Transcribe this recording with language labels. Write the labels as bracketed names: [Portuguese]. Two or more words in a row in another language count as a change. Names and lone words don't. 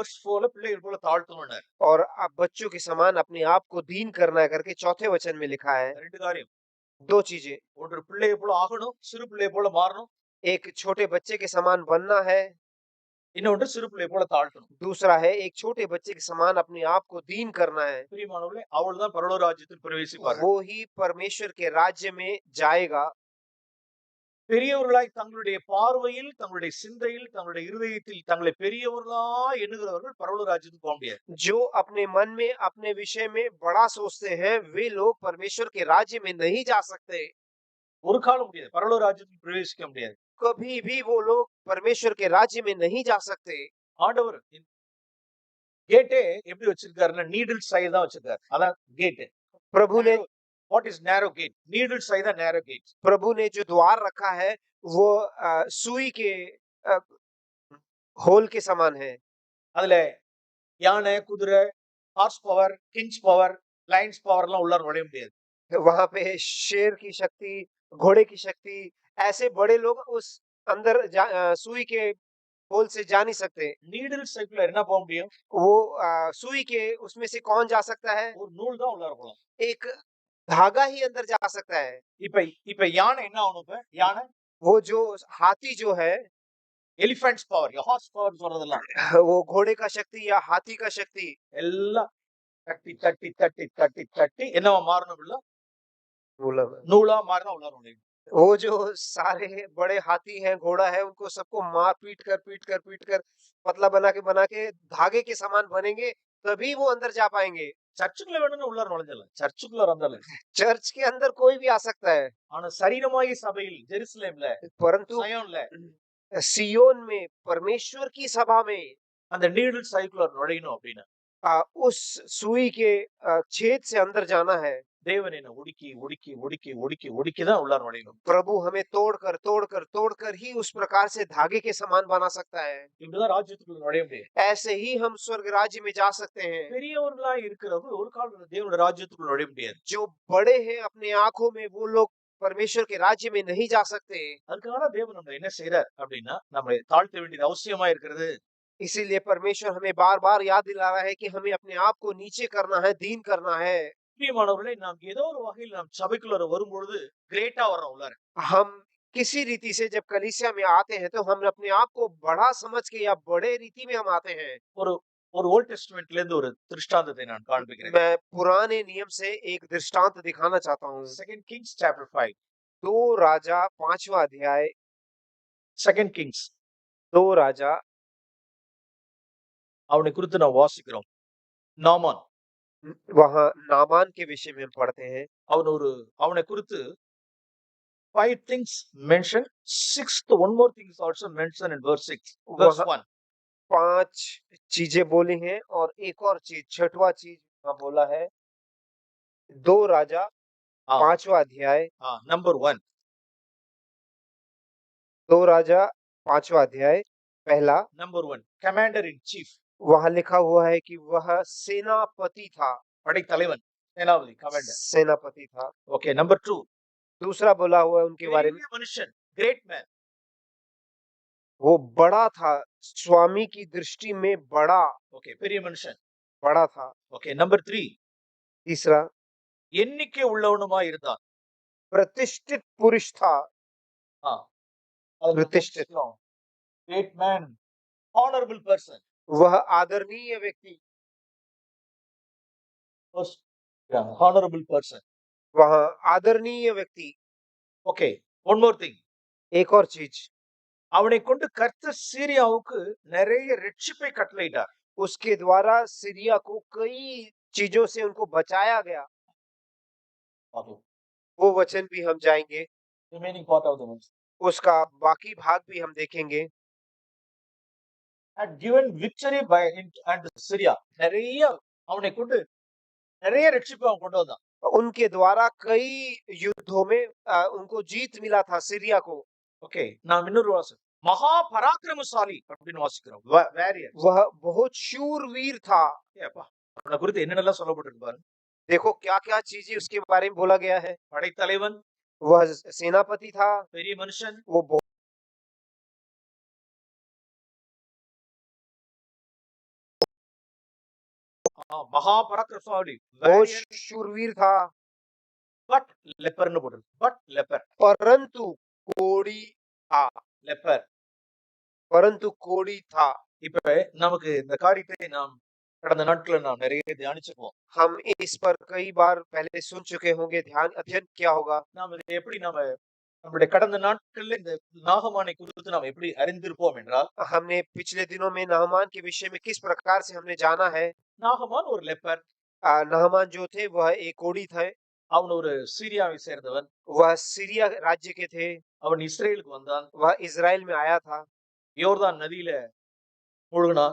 [Tamil] verse 4 பிள்ளைகள் போல தாழ்த்தணும்னார். [Hindi] और आप बच्चों के समान अपने आप को दीन करना है करके चौथे वचन में लिखा है। [Tamil] ரெண்டு காரியம், [Hindi] 2 चीजें, [Tamil] ஒன்று பிள்ளையை போல ஆகணும், சிறு பிள்ளையை போல மாறணும். [Hindi] एक छोटे बच्चे के समान बनना है, [Tamil] இன்னொன்று சிறு பிள்ளை போல தாழ்த்தணும். [Hindi] दूसरा है एक छोटे बच्चे के समान अपने आप को दीन करना है। [Tamil] பிரியமானவர்களே, அவள்தான் பரலோக ராஜ்யத்தில் பிரவேசிப்பார்கள். [Hindi] वो ही परमेश्वर के राज्य में जाएगा। [Tamil] பெரியவர்களாய் தங்களுடைய பார்வையில், தங்களுடைய சிந்தையில், தங்களுடைய இருதயத்தில் தங்களை பெரியவர்களாய் எண்ணுகிறவர்கள் பரலோக ராஜ்யத்துக்கு போக முடியாது. [Hindi] जो अपने मन में अपने विषय में बड़ा सोचते हैं, वे लोग परमेश्वर के राज्य में नहीं जा सकते। [Tamil] ஒரு காலம் முடியாது. பரலோக ராஜ்யத்தில் பிரவேசிக்க முடியாது. [Hindi] कभी भी वो लोग परमेश्वर के राज्य में नहीं जा सकते। [Tamil] ஆண்டவர் கேட்டே எப்படி வச்சிருக்காருன்னா [English] needle size [Tamil] தான் வச்சிருக்காரு. அதான் கேட். [Hindi] प्रभु ने [English] What is narrow gate? Needle size தான் narrow gate. [Hindi] प्रभु ने जो द्वार रखा है वो सुई के होल के समान है। [Tamil] அதுல யானை, குதிரை, [English] horse power, kings power, lions powerலாம் [Tamil] உள்ளார நுழைய முடியாது. [Hindi] वहां पे शेर की शक्ति, घोड़े की शक्ति, ऐसे बड़े लोग उस अंदर सुई के होल से जा नहीं सकते। [English] needle sizeல [Tamil] என்ன போக முடியும்? [Hindi] वो सुई के उसमें से कौन जा सकता है? [Tamil] ஒரு நூல் தான் உள்ளார போலாம். [Hindi] एक धागा ही अंदर जा सकता है। [Tamil] இப்ப யானை என்ன ஆகணும்? இப்ப யானை [Hindi] वो जो हाथी जो है, [English] elephants power, horse power [Tamil] சொல்றதெல்லாம் [Hindi] वो घोड़े का शक्ति या हाथी का शक्ति [Tamil] எல்லாம் தட்டி தட்டி தட்டி தட்டி தட்டி என்னவா மாறணும்? இல்ல [Hindi] मतलब [Tamil] நூலா மாறினா உள்ளார நுழையும். [Hindi] वो जो सारे बड़े हाथी हैं, घोड़ा है, उनको सबको मार पीट कर पतला बना के धागे के समान बनेंगे, तभी वो अंदर जा पाएंगे। [Tamil] சர்ச்சுக்குள்ள வேணும்னு உள்ளார நுழைஞ்சிடலாம். சர்ச்சுக்குள்ள வந்தாலும் [Hindi] चर्च के अंदर कोई भी आ सकता है, [Tamil] ஆனா சரீரமாகி சபையில் ஜெருசலேம்ல, [Hindi] परंतु [Tamil] சயோன்ல [Hindi] सियोन में, परमेश्वर की सभा में [Tamil] அந்த [English] needle circular [Tamil] நுழையணும் அப்படின்னா [Hindi] उस सुई के छेद से अंदर जाना है। [Tamil] தேவன் என்ன ஒடுக்கி ஒடுக்கி ஒடுக்கி ஒடுக்கி ஒடுக்கி தான் உள்ளார நுழையணும். [Hindi] प्रभु हमें तोड़ कर ही उस प्रकार से धागे के समान बना सकता है। [Tamil] இப்படிதான் ராஜ்யத்துக்குள்ள நுழைய முடியும். [Hindi] ऐसे ही हम स्वर्ग राज्य में जा सकते हैं। [Tamil] பெரியவர்களாய் இருக்கிறவங்க ஒரு காலம் தேவனுடைய ராஜ்யத்துக்குள்ள நுழைய முடியாது. [Hindi] जो बड़े हैं अपने आंखों में, वो लोग परमेश्वर के राज्य में नहीं जा सकते। [Tamil] அதுக்காக தேவன் நம்ம என்ன செய்யறார் அப்படின்னா நம்மளை தாழ்த்த வேண்டியது அவசியமா இருக்கிறது. [Hindi] इसीलिए परमेश्वर हमें बार बार याद दिला रहा है कि हमें अपने आप को नीचे करना है, दीन करना है। [Tamil] பிரியமானவர்களே, நாம் ஏதோ ஒரு வகையில் நாம் சபைக்குள்ள வரும்பொழுது கிரேட்டா வர்றோம் உள்ளார. [Hindi] हम किसी रीति से जब कलीसिया में आते हैं तो हम अपने आप को बड़ा समझ के या बड़े रीति में हम आते हैं। [Tamil] ஒரு ஒரு [English] Old Testamentல [Tamil] இருந்து ஒரு திருஷ்டாந்தத்தை நான் காண்பிக்கிறேன். [Hindi] मैं पुराने नियम से एक दृष्टांत दिखाना चाहता हूँ। [English] 2 Kings chapter 5. [Hindi] 2 राजा 5वां अध्याय। [English] 2 Kings [Hindi] दो राजा [Tamil] அவனை குறித்து நாம் வாசிக்கிறோம். நாமான் [Hindi] वहाँ नामान के विषय में हम पढ़ते हैं। [Tamil] அவனை குறித்து [English] 5 things mentioned. Sixth one more thing is also mentioned in verse 6. Verse 1. [Hindi] 5 चीजें बोली हैं और एक और चीज, छठवां चीज बोला है। 2 राजा 5वां अध्याय। [English] Number 1. [Hindi] 2 राजा 5वां अध्याय पहला। [English] Number 1. Commander in chief. [Hindi] वहां लिखा हुआ है कि वह सेनापति था। [Tamil] படைத்தலைவன், சேனாபதி, [English] commander. [Hindi] सेनापति था। [English] Okay. Number 2. [Hindi] दूसरा बोला हुआ है उनके बारे में, [Tamil] பெரிய மனுஷன், [English] great man. [Hindi] वो बड़ा था, स्वामी की दृष्टि में बड़ा [Tamil] Okay. பெரிய மனுஷன். [Hindi] बड़ा था। [English] Okay. Number 3. [Hindi] तीसरा [Tamil] எண்ணிக்கை உள்ளவனுமாய் இருந்தான். [Hindi] प्रतिष्ठित पुरुष था। प्रतिष्ठित, [English] great man, honorable person. [Hindi] वह आदरणीय व्यक्ति, [English] honorable person. [Hindi] वह आदरणीय व्यक्ति। [English] Okay. One more thing. [Hindi] एक और चीज, [Tamil] அவனை கொண்டு கர்த்தர் சீரியாவுக்கு நிறைய ரட்சிப்பை கட்டளையிட்டார். [Hindi] उसके द्वारा सीरिया को कई चीजों से उनको बचाया गया। वो वचन भी हम जाएंगे, [English] remaining part of the verse. [Hindi] उसका बाकी भाग भी हम देखेंगे। [English] Had given victory by and Syria. [Tamil] நிறைய அவனை கொண்டு நிறைய ரட்சிப்பை அவன் கொண்டு வந்தான். [Hindi] उनके द्वारा कई युद्धों में उनको जीत मिला था सीरिया को। [Tamil] ஓகே, நாம் இன்னொரு வாசம் மகா பராக்கிரமசாலி அப்படின்னு வாசிக்கிறோம். வாரியர். [Hindi] वह बहुत शूरवीर था। [Tamil] அவனை குறித்து என்னென்னலாம் சொல்லப்பட்டிருக்கு பாருங்க. [Hindi] देखो क्या-क्या चीजें उसके बारे में बोला गया है। [Tamil] படைத்தலைவன், [Hindi] वह सेनापति था, [Tamil] பெரிய மனுஷன், [Hindi] वो बहुत [Tamil] மகா பராக்கிரமசாலி, [Hindi] बहुत शूरवीर था। [English] but leperனு [Tamil] போட்டிருக்கு. [English] but leper. [Hindi] परंतु कोढ़ी था। [English] leper. [Hindi] परंतु कोढ़ी था। [Tamil] இப்ப நமக்கு இந்த காரியத்தை நாம் கடந்த நாட்கள்ல நாம் நிறைய தியானிச்சிருப்போம். [Hindi] हम इस पर कई बार पहले सुन चुके होंगे, ध्यान अध्ययन किया होगा। [Tamil] நாம் இதை எப்படி நம்முடைய கடந்த நாட்கள்ல இந்த நாகமானை குறித்து நாம் எப்படி அறிந்திருப்போம் என்றால், [Hindi] हमने पिछले दिनों में नाहमान के विषय में किस प्रकार से हमने जाना है। [Tamil] நாகமான் ஒரு லெப்பர். [Hindi] नाहमान जो थे वह एक कोढ़ी थे। [Tamil] அவன் ஒரு சீரியாவை சேர்ந்தவன். [Hindi] वह सीरिया राज्य के थे। [Tamil] அவன் இஸ்ரேலுக்கு வந்தான். [Hindi] वह इज़राइल में आया था। [Tamil] யோர்தான் நதியில முழுகினான்.